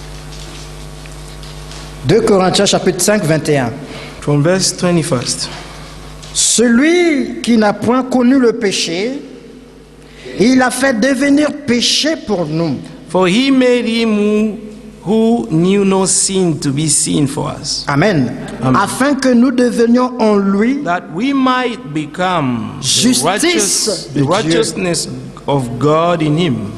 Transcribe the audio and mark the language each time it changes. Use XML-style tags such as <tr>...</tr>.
<fr>« 2 Corinthiens chapitre 5, 21.</fr> <en>From verse 21st.</en> <fr>Celui qui n'a point connu le péché, il a fait devenir péché pour nous,</fr> <en>For he made him who knew no sin to be sin for us,</en> <fr>Amen.</fr> <en>Amen.</en> <fr>Afin que nous devenions en lui</fr> <en>that we might become</en> <fr>Justice</fr> <en>the</en> <fr>de Dieu.</fr> <en>righteousness of God in him.</en>